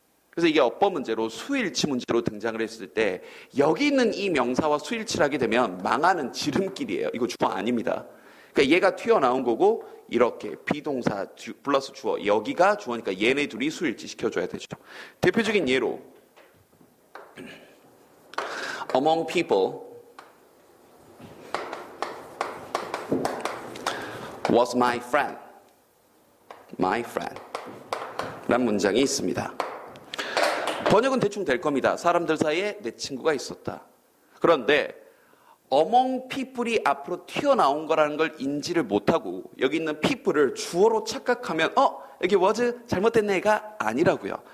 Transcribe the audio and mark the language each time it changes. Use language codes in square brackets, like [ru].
[ko] 그래서 이게 어법 문제로 수일치 문제로 등장을 했을 때 여기 있는 이 명사와 수일치를 하게 되면 망하는 지름길이에요. 이거 주어 아닙니다. 그러니까 얘가 튀어나온 거고 이렇게 비동사 플러스 주어, 여기가 주어니까 얘네 둘이 수일치 시켜줘야 되죠. 대표적인 예로 [en] among people was my friend. [ko] my friend 라는 문장이 있습니다. 번역은 대충 될 겁니다. 사람들 사이에 내 친구가 있었다. 그런데 among people이 앞으로 튀어나온 거라는 걸 인지를 못하고 여기 있는 people을 주어로 착각하면 여기 was 잘못됐네가 아니라고요.